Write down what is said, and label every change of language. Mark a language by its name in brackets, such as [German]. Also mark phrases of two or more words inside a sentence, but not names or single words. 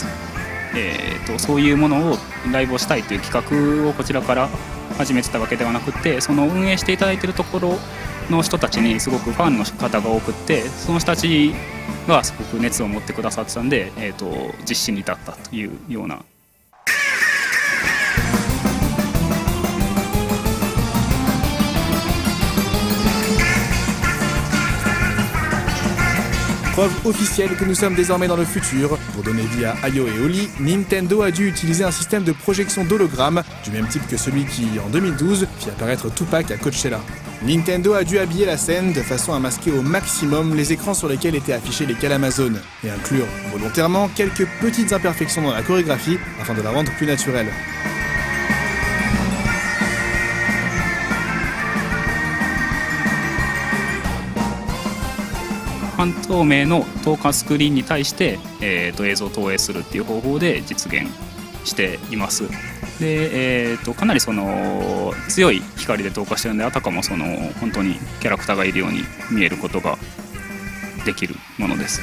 [Japanese] そういうものをライブをしたいという企画をこちらから始めてたわけではなくて、その運営していただいているところの人たちにすごくファンの方が多くって、その人たちがすごく熱を持ってくださってたんで、実施に至ったというような。 [French] Preuve officielle que nous sommes désormais dans le futur. Pour donner vie à Ayo et Oli, Nintendo a dû utiliser un système de projection d'hologrammes, du même type que celui qui, en 2012, fit apparaître Tupac à Coachella. Nintendo a dû habiller la scène de façon à masquer au maximum les écrans sur lesquels étaient affichés les Kalamazone, et inclure volontairement quelques petites imperfections dans la chorégraphie afin de la rendre plus naturelle. [Japanese] 半透明の透過スクリーンに対して、映像を投影するっていう方法で実現しています。で、かなりその強い光で透過してるので、あたかもその本当にキャラクターがいるように見えることができるものです。